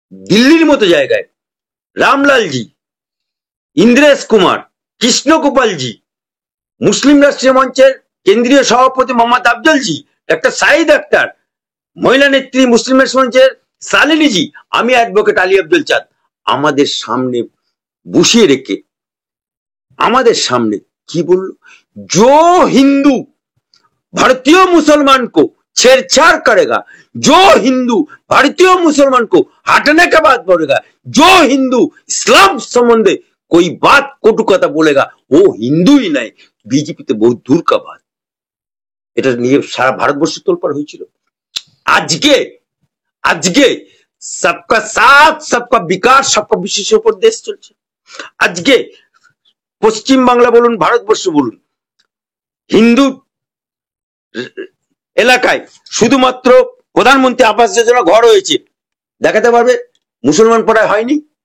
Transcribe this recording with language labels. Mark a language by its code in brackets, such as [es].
[bn] দিল্লির মতো জায়গায় রামলালজি, ইন্দ্রেশ কুমার, কৃষ্ণ গোপালজি, মুসলিম রাষ্ট্রীয় মঞ্চের কেন্দ্রীয় সভাপতি মোহাম্মদ আফজলজি, ডাক্তার সাইদ আক্তার, মহিলা নেত্রী মুসলিম রাষ্ট্রীয় মঞ্চের সালিনীজি, আমি অ্যাডভোকেট আলী আব্দুল চাঁদ, আমাদের সামনে বসিয়ে রেখে আমাদের সামনে কি বলল, [hi] जो हिंदू भारतीय मुसलमान को छेड़छाड़ करेगा, जो हिंदू भारतीय मुसलमान को हटने के बाद बोलेगा, जो हिंदू इस्लाम संबंधे कोई बात কটুকথা बोलेगा वो हिंदू ही नहीं বিজেপিতে बहुत दूर का बात। [bn] এটা নিয়ে সারা ভারতবর্ষে তোলপাড় হয়েছিল। আজকে আজকে [hi] सबका साथ सबका विकास [bn] सबका विश्वाসের উপর দেশ চলছে। আজকে পশ্চিম বাংলা বলুন ভারতবর্ষ বলুন হিন্দু এলাকায় শুধুমাত্র প্রধানমন্ত্রী আবাস যোজনা ঘর হয়েছে, দেখাতে পারবে মুসলমান পাড়ায় হয়নি।